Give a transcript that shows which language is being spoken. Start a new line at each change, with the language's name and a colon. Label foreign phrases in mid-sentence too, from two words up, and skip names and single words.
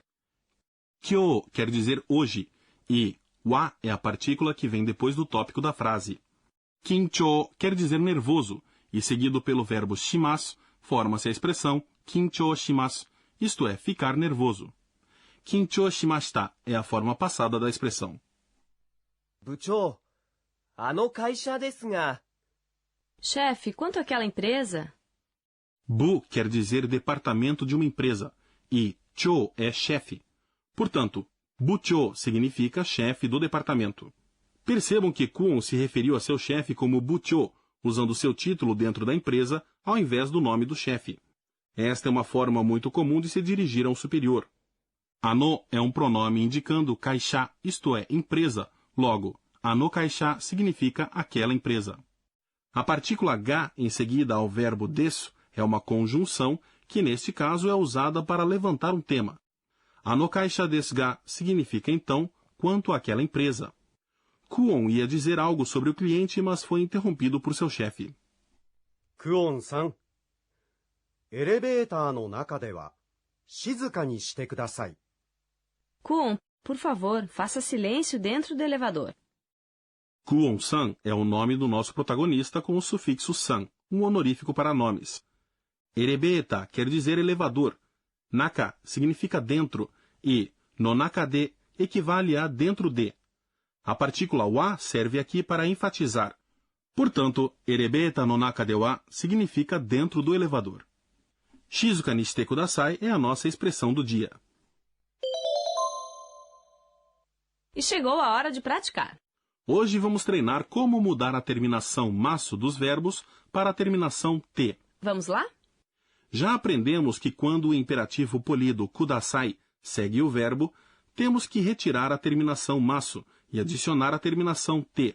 Portuguese: Kyo quer dizer hoje e wa é a partícula que vem depois do tópico da frase. Kinchō quer dizer nervoso e seguido pelo verbo shimasu, forma-se a expressão
Japanese: 緊張します,
Portuguese: isto é, ficar nervoso.
Japanese: 緊張しました
Portuguese: é a forma passada da expressão.
Japanese: 部長、あの会社ですが.
Portuguese: Chefe, quanto àquela empresa? Bu quer dizer departamento de uma empresa e chō é chefe. Portanto, buchō significa chefe do departamento. Percebam que Kuon se referiu a seu chefe como buchō, usando seu título dentro da empresa ao invés do nome do chefe. Esta é uma forma muito comum de se dirigir a um superior. Ano é um pronome indicando kaisha, isto é, empresa. Logo,
Japanese: あの会社
Portuguese: significa aquela empresa. A partícula ga em seguida ao verbo desu é uma conjunção que, neste caso, é usada para levantar um tema.
Japanese: あの会社ですが
Portuguese: significa, então, quanto àquela empresa. Kuon ia dizer algo sobre o cliente, mas foi interrompido por seu chefe.
Japanese: クオンさん、エレベーターの中では静かにしてください.
Portuguese: Kuon, por favor, faça silêncio dentro do elevador. Kuon-san é o nome do nosso protagonista com o sufixo san, um honorífico para nomes. Erebeta quer dizer elevador. Naka significa dentro e
Japanese: の中で
Portuguese: equivale a dentro de. A partícula wa serve aqui para enfatizar. Portanto,
Japanese: エレベーターの中では
Portuguese: significa dentro do elevador.
Japanese: 静かにしてください
Portuguese: é a nossa expressão do dia. E chegou a hora de praticar. Hoje vamos treinar como mudar a terminação masu dos verbos para a terminação te. Vamos lá? Já aprendemos que quando o imperativo polido kudasai segue o verbo, temos que retirar a terminação masu e adicionar a terminação te.